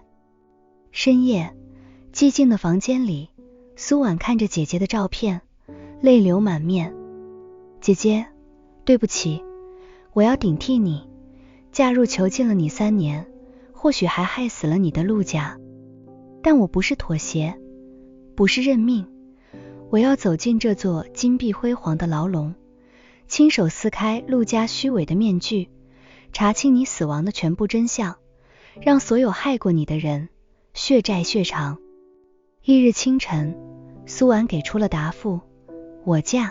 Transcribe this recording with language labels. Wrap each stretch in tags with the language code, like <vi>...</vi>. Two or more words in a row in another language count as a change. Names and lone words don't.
<zh>深夜，寂靜的房間裡，蘇婉看着姐姐的照片，淚流滿面。姐姐，對不起，我要頂替你，嫁入囚禁了你3年，或許還害死了你的陸家，但我不是妥協，不是認命，我要走進這座金碧輝煌的牢籠，親手撕開陸家虛偽的面具，查清你死亡的全部真相，讓所有害過你的人血債血償。翌日清晨，蘇婉給出了答復：我嫁。</zh>